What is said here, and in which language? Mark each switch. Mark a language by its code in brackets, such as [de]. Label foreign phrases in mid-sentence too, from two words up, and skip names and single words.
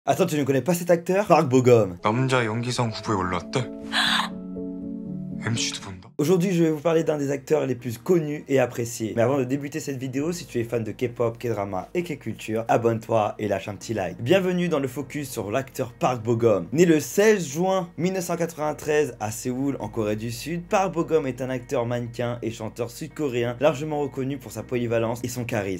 [fr] Attends, tu ne connais pas cet acteur? Park Bo-gum. [ko] 남자 연기상 후보에 올랐대? MC도 본다? [fr] Aujourd'hui, je vais vous parler d'un des acteurs les plus connus et appréciés. Mais avant de débuter cette vidéo, si tu es fan de K-pop, K-drama et K-culture, abonne-toi et lâche un petit like. Bienvenue dans le focus sur l'acteur Park Bo-gum. Né le 16 juin 1993 à Séoul, en Corée du Sud, Park Bo-gum est un acteur mannequin et chanteur sud-coréen largement reconnu pour sa polyvalence et son charisme.